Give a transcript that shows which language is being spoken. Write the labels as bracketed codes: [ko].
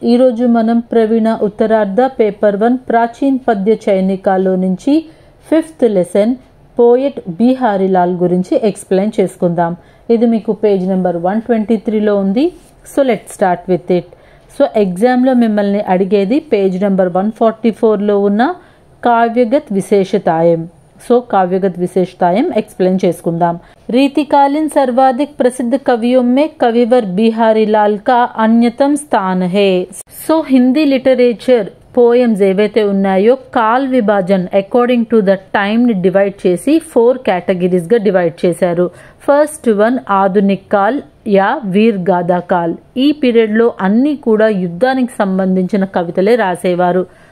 [te] ఈరోజు మనం ప్రవీణ ఉత్తరార్ధ పేపర్ 1 ప్రాచీన్ పద్య చైనికాలో నుంచి 5th లెసన్ పోయెట్ బిహారీలాల్ గురించి ఎక్స్ప్లెయిన్ చేసుకుందాం. ఇది మీకు పేజ్ నెంబర్ 123లో ఉంది. So let start with it. So ఎగ్జామ్లో మిమ్మల్ని అడిగేది పేజ్ నెంబర్ 144లో ఉన్న కావ్యగత్ విశేషతాయం. [hi] सो काव्यगत विशेषताएं एक्सप्लेन [te] చేసుకుందాం. [hi] रीतिकालीन सर्वाधिक प्रसिद्ध कवियों में कविवर बिहारीलाल का अन्यतम स्थान है. [te] सो हिंदी लिटरेचर పోయమ్స్ ఏవైతే ఉన్నాయో call విభాజన్ according to the time ని డివైడ్ చేసి 4 కేటగిరీస్ గా డివైడ్ చేశారు. First one Adhunik call yeah వీర్ గాథా కాల్. ఈ పీరియడ్ లో అన్ని కూడా యుద్ధానికి సంబంధించిన కవితలే రాసేవారు.